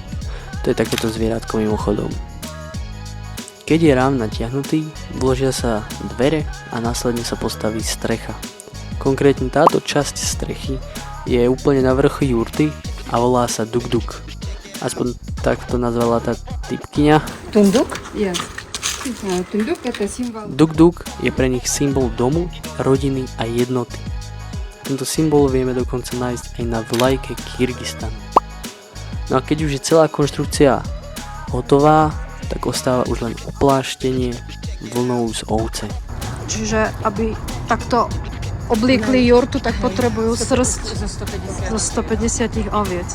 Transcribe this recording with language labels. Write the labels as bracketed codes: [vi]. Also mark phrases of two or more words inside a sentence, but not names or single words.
[sk] To je takéto zvieratko mimochodom. Keď je rám natiahnutý, vložia sa dvere a následne sa postaví strecha. Konkrétne táto časť strechy je úplne na vrchu jurty a volá sa duk-duk. Aspoň tak to nazvala tá typkyňa. [ru] Тундук? Yes. Тундук это символ. [sk] Duk-duk je pre nich symbol domu, rodiny a jednoty. Tento symbol vieme dokonca nájsť aj na vlajke Kyrgyzstanu. No a keď už je celá konštrukcia hotová, tak ostáva už len opláštenie vlnou z ovce. Čiže aby takto obliekli jurtu, tak potrebujú srst zo 150 oviec.